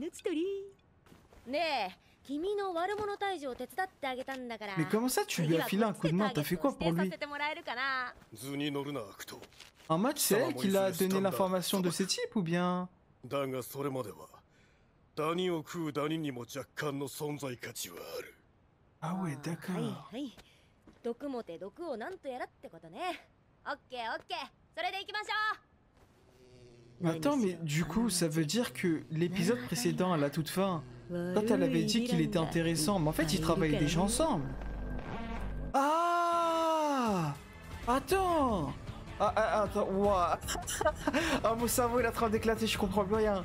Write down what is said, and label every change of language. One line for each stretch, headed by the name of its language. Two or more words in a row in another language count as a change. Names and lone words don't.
French: Mais comment ça, tu lui as filé un coup de main? T'as fait quoi pour lui? En mode, c'est elle qui l'a donné l'information de ces types ou bien?
Japanese: ダニを食うダニにも若干の存在価値はある。
French: Ah ouais,
Japanese: はい
French: d'accord.
Japanese: はい毒もて毒をなんとやらってことね。オッケーオッケー、それで行きましょ
French: Mais attends, mais du coup, ça veut dire que l'épisode précédent, à la toute fin, quand elle avait dit qu'il était intéressant, mais en fait, ils travaillaient déjà ensemble. Ah! Attends! Attends, ouah. Ah, mon cerveau il est en train d'éclater, je comprends plus rien.